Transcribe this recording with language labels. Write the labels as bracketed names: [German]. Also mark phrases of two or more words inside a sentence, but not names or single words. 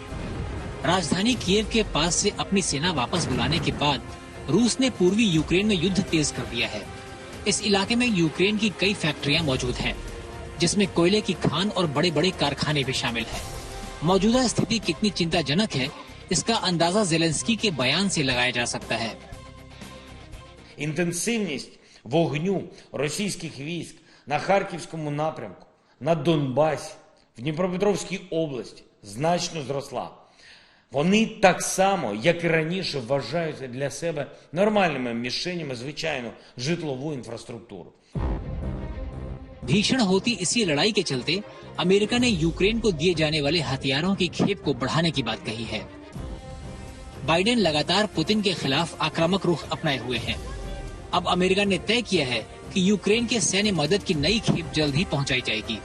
[Hindi] राजधानी कीव के पास से अपनी सेना वापस बुलाने के बाद रूस ने पूर्वी यूक्रेन में युद्ध तेज कर दिया है। इस इलाके में यूक्रेन की कई फैक्ट्रियां मौजूद हैं, जिसमें कोयले की खान और बड़े बड़े कारखाने भी शामिल हैं। मौजूदा स्थिति कितनी चिंताजनक है, इसका अंदाजा ज़ेलेंस्की के बयान से लगाया जा सकता है। [Ukrainian] Інтенсивність вогню російських військ на Харківському напрямку, на Донбасі, в Дніпропетровській області значно зросла. Вони так само, як і раніше, вважають для себе нормальними мішенями звичайну житлову інфраструктуру. [Hindi] भीषण होती इसी लड़ाई के चलते अमेरिका ने यूक्रेन को दिए जाने वाले हथियारों की खेप को बढ़ाने की बात कही है। बाइडेन लगातार पुतिन के खिलाफ आक्रामक रुख अपनाए हुए हैं। अब अमेरिका ने तय किया है कि यूक्रेन के सैन्य मदद की नई खेप जल्द ही पहुंचाई जाएगी।